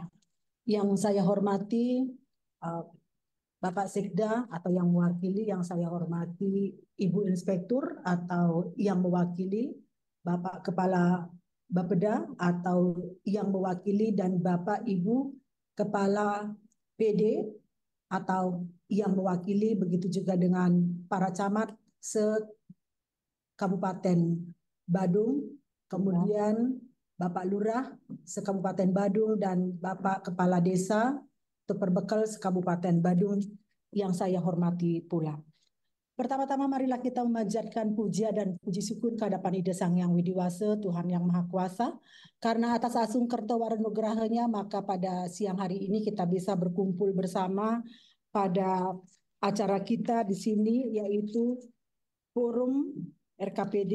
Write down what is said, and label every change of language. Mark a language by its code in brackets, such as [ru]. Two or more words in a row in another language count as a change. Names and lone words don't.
[id] Yang saya hormati Bapak Sekda atau yang mewakili, yang saya hormati Ibu Inspektur atau yang mewakili Bapak Kepala Bapeda atau yang mewakili dan Bapak Ibu Kepala PD atau yang mewakili, begitu juga dengan para camat se-Kabupaten Badung, kemudian Bapak Lurah se-Kabupaten Badung dan Bapak Kepala Desa Teperbekal se-Kabupaten Badung yang saya hormati pula. Pertama-tama marilah kita memanjatkan puja dan puji syukur kehadapan Ida Sang Hyang Widiwasa, Tuhan yang Maha Kuasa. Karena atas Asung Kertawarenugrahanya, maka pada siang hari ini kita bisa berkumpul bersama pada acara kita di sini, yaitu Forum RKPD.